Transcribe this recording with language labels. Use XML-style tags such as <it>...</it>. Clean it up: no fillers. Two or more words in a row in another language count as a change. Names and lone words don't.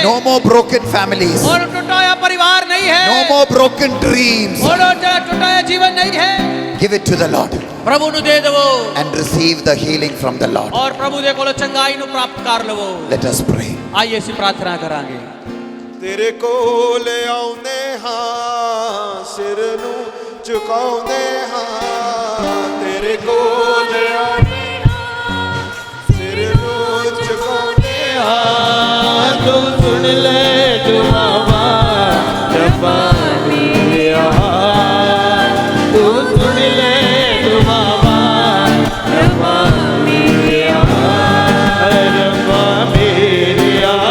<en>No more broken families.</en> <pa>ਹੁਣ ਟੁੱਟਾ ਹੋਇਆ ਪਰਿਵਾਰ ਨਹੀਂ ਹੈ</pa> <en>No more broken dreams.</en> <pa>ਹੁਣ ਟੁੱਟਾ ਹੋਇਆ ਜੀਵਨ ਨਹੀਂ ਹੈ</pa> <en>Give it to the Lord.</en> <pa>ਪ੍ਰਭੂ ਨੂੰ ਦੇ ਦੇਵੋ</pa> <en>and receive the healing from the Lord.</en> <pa>ਔਰ ਪ੍ਰਭੂ ਦੇ ਕੋਲੋਂ ਚੰਗਾਈ ਨੂੰ ਪ੍ਰਾਪਤ ਕਰ ਲਵੋ।</pa> <en>Let us pray.</en> <pa>ਆਈਏ ਅਸੀਂ ਪ੍ਰਾਰਥਨਾ ਕਰਾਂਗੇ। ਤੇਰੇ ਕੋਲ ਆਉਂਦੇ ਹਾਂ, ਸਿਰ ਨੂੰ ਝੁਕਾਉਂਦੇ ਹਾਂ, ਤੇਰੇ ਕੋਲ ਆਉਂਦੇ ਹਾਂ, ਸਿਰ ਨੂੰ ਝੁਕਾਉਂਦੇ ਹਾਂ, ਤੂੰ ਸੁਣ ਲੈ ਦੁਆਵਾਂ ਰੱਬਾ ਮੇਰਿਆ, ਤੂੰ ਸੁਣ ਲੈ ਦੁਆਵਾਂ ਰੱਬਾ ਮੇਰਿਆ, ਰੱਬਾ ਮੇਰਿਆ,</pa>